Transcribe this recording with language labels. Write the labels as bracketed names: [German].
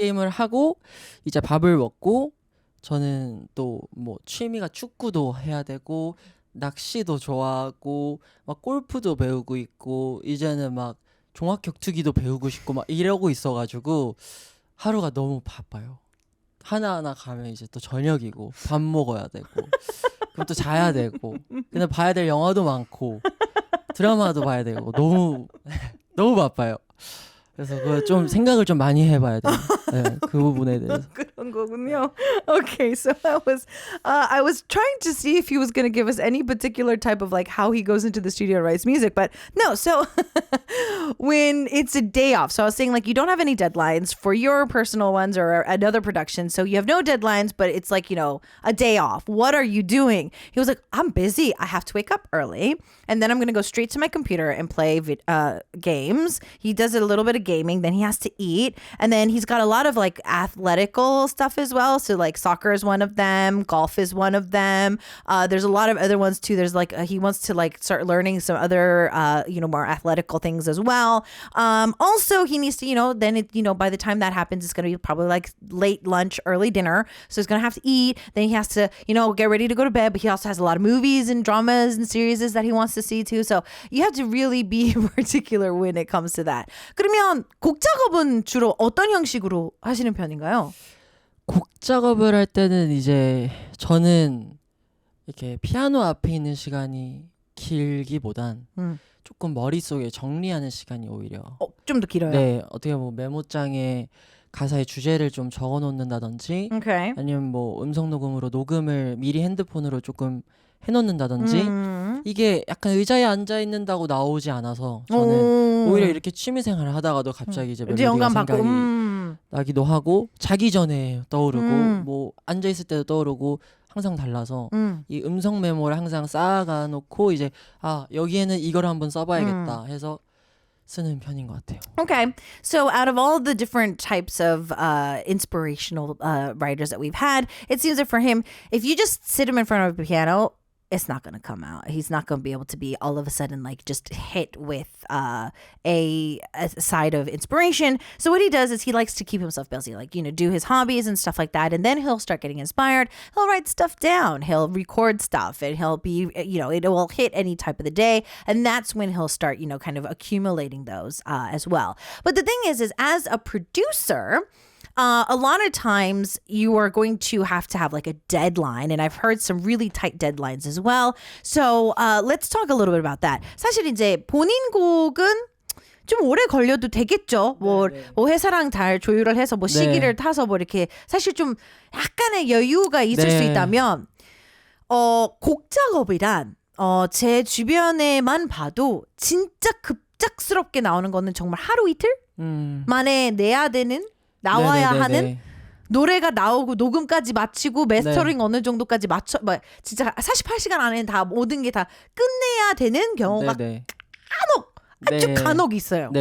[Korean] 게임을 하고 이제 밥을 먹고 저는 또 뭐 취미가 축구도 해야 되고 낚시도 좋아하고 막 골프도 배우고 있고 이제는 막 종합격투기도 배우고 싶고 막 이러고 있어가지고 하루가 너무 바빠요. 하나하나 가면 이제 또 저녁이고 밥 먹어야 되고 그럼 또 자야 되고 근데 봐야 될 영화도 많고 드라마도 봐야 되고 너무 바빠요. 그래서 그거 좀 생각을 좀 많이 해봐야 돼요. 네, 그 부분에 대해서. 그런 거군요. [English] Okay, so I was trying to see if he was going to give us any particular type of like how he goes into the studio and writes music, but no. So when it's a day off, so I was saying like you don't have any deadlines for your personal ones or another production, so you have no deadlines, but it's like, you know, a day off. What are you doing? He was like, I'm busy. I have to wake up early, and then I'm going to go straight to my computer and play games. He does a little bit of gaming, then he has to eat, and then he's got a lot of like athletical stuff as well. So like soccer is one of them, golf is one of them. There's a lot of other ones too. There's like he wants to like start learning some other more athletical things as well. Also he needs to then by the time that happens it's going to be probably like late lunch, early dinner. So he's going to have to eat. Then he has to get ready to go to bed. But he also has a lot of movies and dramas and series that he wants to see too. So you have to really be particular when it comes to that. [Korean] 그러면 곡 작업은 주로 어떤 형식으로 하시는 편인가요? 곡 작업을 할 때는 이제 저는 이렇게 피아노 앞에 있는 시간이 길기보단 조금 머릿속에 정리하는 시간이 오히려 좀 더 길어요. 네, 어떻게 뭐 메모장에 가사의 주제를 좀 적어 놓는다든지 [English] Okay. [Korean] 아니면 뭐 음성 녹음으로 녹음을 미리 핸드폰으로 조금 해 놓는다든지 이게 약간 의자에 앉아 있는다고 나오지 않아서 저는 오히려 이렇게 취미 생활을 하다가도 갑자기 이제 멜로디가 생각이 나기도 하고 자기 전에 떠오르고 뭐 앉아 있을 때도 떠오르고 항상 달라서 이 음성 메모를 항상 쌓아가 놓고 이제 여기에는 이걸 한번 써봐야겠다 해서 쓰는 편인 것 같아요. [English] Okay, so out of all the different types of inspirational writers that we've had, it seems that for him, if you just sit him in front of a piano, it's not going to come out. He's not going to be able to be all of a sudden like just hit with a side of inspiration. So what he does is he likes to keep himself busy, like, do his hobbies and stuff like that. And then he'll start getting inspired. He'll write stuff down. He'll record stuff and he'll be, it will hit any type of the day. And that's when he'll start, kind of accumulating those as well. But the thing is as a producer, a lot of times you are going to have like a deadline, and I've heard some really tight deadlines as well. So let's talk a little bit about that. [Korean] 사실 이제 본인 곡은 좀 오래 걸려도 되겠죠. 뭐 회사랑 잘 조율을 해서 뭐 시기를 타서 뭐 이렇게 사실 좀 약간의 여유가 있을 수 있다면 곡 작업이란 제 주변에만 봐도 진짜 급작스럽게 나오는 거는 정말 하루 이틀 만에 내야 되는 나와야 하는 노래가 나오고 녹음까지 마치고 메스터링 어느 정도까지 맞춰 진짜 48시간 안에 다 모든 게 다 끝내야 되는 경우가 아주 간혹 있어요.